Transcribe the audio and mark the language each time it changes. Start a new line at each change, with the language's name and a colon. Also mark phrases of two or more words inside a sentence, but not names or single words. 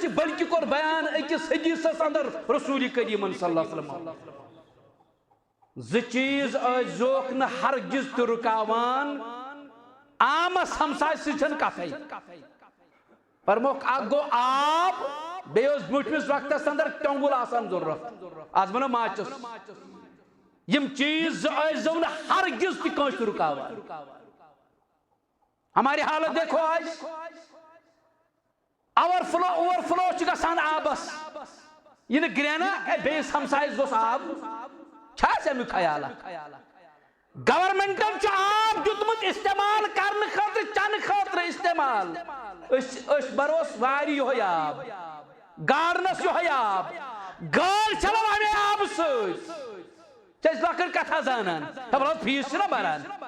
Kashmiri: بلکہِ کوٚر بیان أکِس حدیثس اندر رسول کریٖمن
Arabic: صلی اللہ علیہ وسلم
Kashmiri: زٕ چیز ٲسۍزیوکھ نہٕ ہرگز تہِ رُکاوان عامس ہمسایہِ سۭتۍ چھنہٕ کتھے فرموکھ اکھ گوٚو آب بیٚیہِ اوس برٛونٛٹھمِس وقتس اندر ٹۄنٛگُل آسان ضروٗرت آز ونو ماچس یم چیز زٕ ٲسۍزیو نہٕ ہرگز تہِ کٲنٛسہِ رُکاوان ہماری حالت دیکھو آج اوور فلو چھُ گژھان آبس یہِ نہٕ گرٛینہ بیٚیِس ہمسایس گوٚژھ آب چھا امیُک خیالہ گورمنٹن چھُ آب دیُتمُت استعمال کرنہٕ خٲطرٕ چنہٕ خٲطرٕ استعمال أسۍ بروس وارِ یِہوٚے آب گارنس یِہوٚے آب گاڑ چلاو امے آبہٕ سۭتۍ چھِ أسۍ لۄکٕٹ کتھا زانان خبر فیٖس چھِنہ بران